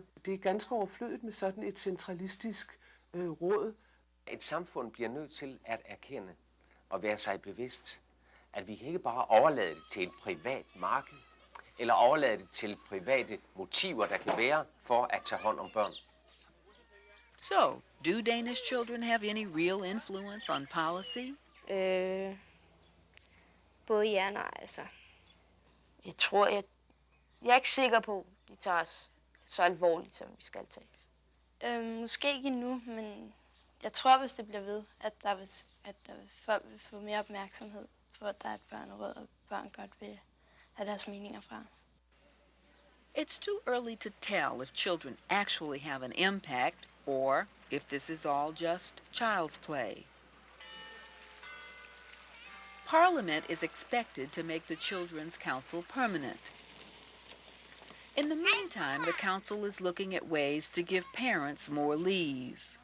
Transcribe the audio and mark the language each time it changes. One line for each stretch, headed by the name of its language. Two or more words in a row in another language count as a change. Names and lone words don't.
Danish: Det er ganske overflødigt med sådan et centralistisk råd. Et samfund bliver nødt til at erkende og være sig bevidst, at vi kan ikke bare overlade det til et privat marked, eller overlade det til private motiver, der kan være for at tage hånd om børn.
English: So, do Danish children have any real influence on policy?
Danish: Både ja og nej, altså. Jeg er ikke sikker på, de tager os så alvorligt, som vi skal tage. Måske ikke endnu, men jeg tror, hvis det bliver ved, at folk vil få mere opmærksomhed på, at der er et børneråd, og børn godt vil have deres meninger fra.
English: It's too early to tell if children actually have an impact or if this is all just child's play. Parliament is expected to make the Children's Council permanent. In the meantime, the council is looking at ways to give parents more leave.